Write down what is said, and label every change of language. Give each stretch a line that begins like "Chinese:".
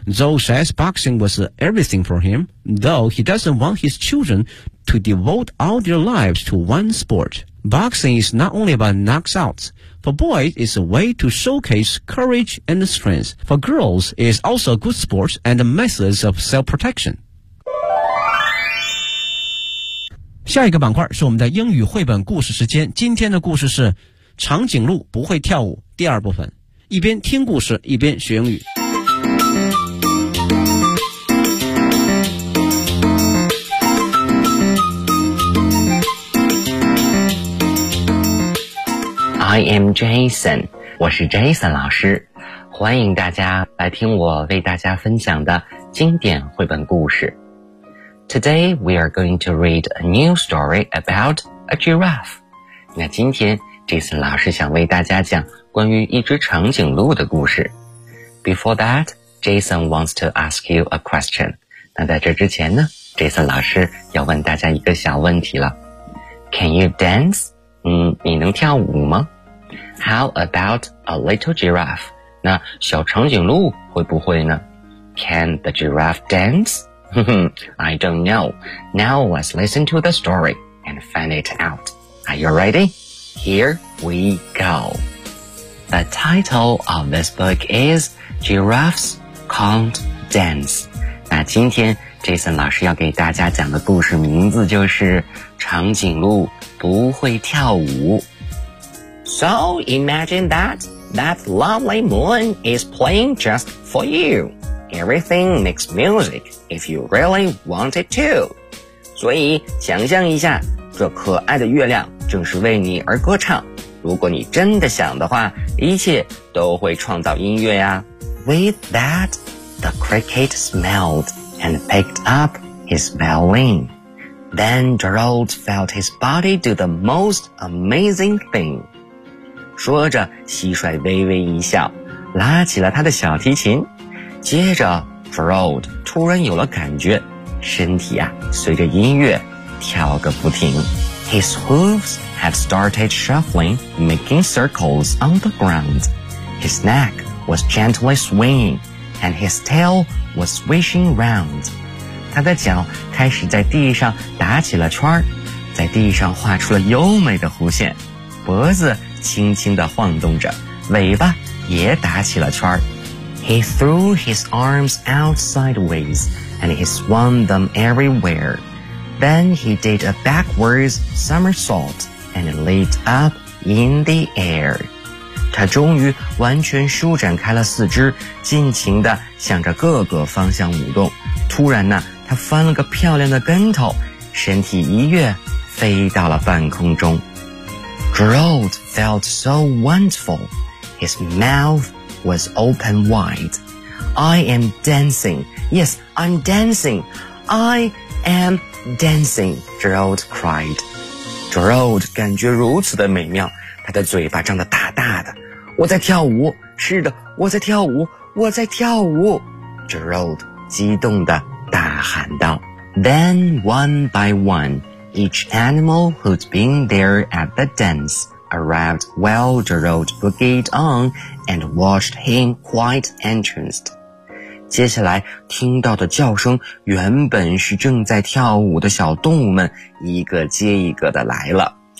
English: Zhou says boxing was everything for him, though he doesn't want his children to devote all their lives to one sport. Boxing is not only about knockouts. For boys, it's a way to showcase courage and strength. For girls, it's also a good sport and a method of self-protection.
Chinese: 下一个板块是我们的英语绘本故事时间。今天的故事是《长颈鹿不会跳舞》第二部分。一边听故事，一边学英语。
English: I am Jason,
Chinese: 我是 Jason 老师，欢迎大家来听我为大家分享的经典绘本故事。
English: Today we are going to read a new story about a giraffe.
Chinese: 那今天 Jason 老师想为大家讲关于一只长颈鹿的故事。
English: Before that, Jason wants to ask you a question.
Chinese: 那在这之前呢， Jason 老师要问大家一个小问题了。
English: Can you dance?
Chinese: 你能跳舞吗？
English: How about a little giraffe?
Chinese: 那小长颈鹿会不会呢？
English: Can the giraffe dance? I don't know. Now let's listen to the story and find it out. Are you ready? Here we go. The title of this book is Giraffes Can't Dance.
Chinese: 那今天 Jason 老师要给大家讲的故事名字就是长颈鹿不会跳舞。
English: So imagine that lovely moon is playing just for you. Everything makes music if you really want it to.
Chinese: 所以想象一下，这可爱的月亮正是为你而歌唱。如果你真的想的话，一切都会创造音乐呀。
English: With that, the cricket smelled and picked up his violin. Then Gerald felt his body do the most amazing thing.
Chinese: 说着蟋蟀微微一笑，拉起了他的小提琴。接着 Gerald 突然有了感觉，身体啊随着音乐跳个不停。
English: His hooves had started shuffling, making circles on the ground. His neck was gently swinging, and his tail was swishing round.
Chinese: 他的脚开始在地上打起了圈，在地上画出了优美的弧线，脖子轻轻地晃动着，尾巴也打起了圈。
English: He threw his arms out sideways, and he swung them everywhere. Then he did a backwards somersault, and leaped up in the air.
Chinese: 他终于完全舒展开了四肢，尽情地向着各个方向舞动。突然呢，他翻了个漂亮的跟头，身体一跃飞到了半空中。
English: Gerald felt so wonderful. His mouth was open wide. I am dancing. Yes, I'm dancing. I am dancing, Gerald cried.
Chinese: Gerald 感觉如此的美妙，他的嘴巴张得大大的。我在跳舞，是的，我在跳舞，我在跳舞。Gerald 激动地大喊道
English: Then one by one, each animal who'd been there at the dance arrived well drilled boogied on and watched him quite entranced.
Chinese: 接下来听到的叫声原本是正在跳舞的小动物们一个接一个的来了。